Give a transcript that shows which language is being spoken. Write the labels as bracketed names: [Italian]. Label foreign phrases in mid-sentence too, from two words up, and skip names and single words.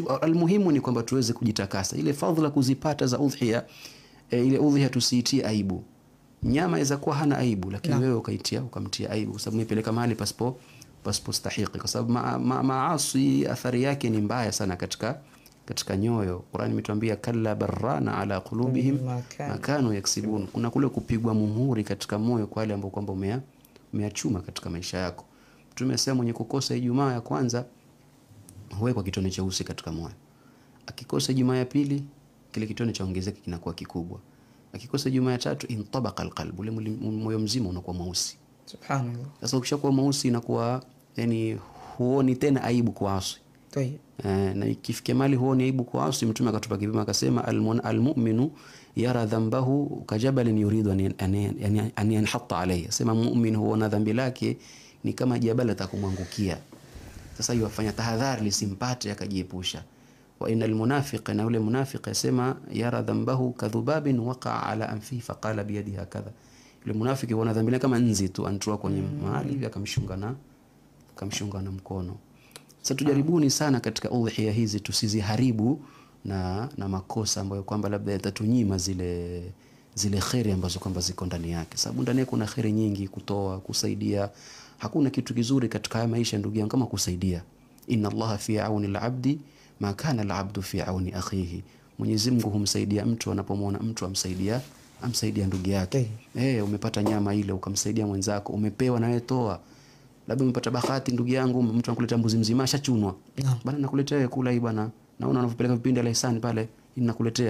[Swahili] Almuhimu ni kwamba tuweze kujitakasa. Ile fadhila kuzipata za udhiya, ile udhiya tusiitie aibu. Nyama inaweza kuwa hana aibu, lakini wewe ukamtia aibu kwa sababu umepeleka mahali pasipo stahiki, kwa sababu maasi athari yake ni mbaya sana katika nyoyo. [Arabic] Qur'an imetuambia كلا بل ران على قلوبهم ما كانوا يكسبون. [Swahili] Kuna kule kupigwa muhuri katika moyo kwa wale ambao kwamba umeachuma katika maisha yako. Tumesema mwenye kukosa Ijumaa ya kwanza huwekwa kitone cheusi katika moyo. Akikosa Ijumaa ya pili, kile kitone chaongezeka kinakuwa kikubwa. Akikosa Ijumaa ya tatu, [Arabic] انطبق القلب, [Swahili] ule moyo mzima unakuwa mweusi. Subhanallah. Sasa ukishakuwa mweusi inakuwa yani huoni tena aibu kuasi. Na ikifikia mali huoni aibu kuasi, Mtume akatupa kipimo akasema, [Arabic] المؤمن يرى ذنبه كجبل يريد أن ينحط عليه. [Swahili] Sema mu'min huona dhambi lake ni kama jabali atakumwangukia. Sasa yafanya tahadhari lisimpate, akajiepusha. [Arabic] وإن المنافق, [Swahili] na ule munafiq asema [Arabic] يرى ذنبه كذباب وقع على أنفه فقال بيده هكذا. [Swahili] Yule munafiki huona dhambi lake kama nzi tu, anatoa kwenye mahali hivi akamshunga na mkono. Sasa tujaribuni sana katika udhiya hizi tusiziharibu na makosa ambayo kwamba labda yatatunyima zile khairi ambazo kwamba ziko ndani yake, sababu ndani yake kuna khairi nyingi, kutoa, kusaidia. Hakuna kitu kizuri katika haya maisha ndugu yangu kama kusaidia. [Arabic] إن الله في عون العبد ما كان العبد في عون أخيه. [Swahili] Mwenyezi Mungu humsaidia mtu anapomwona mtu amsaidia ndugu yake. Umepata nyama ile ukamsaidia mwenzako, umepewa na wewe toa. Labda umepata bahati ndugu yangu, mtu anakuleta mbuzi mzima ashachunwa. Bana nakuletea wewe kula hii bana. Naona unavopeleka vipindi la ihsani pale, ninakuletea.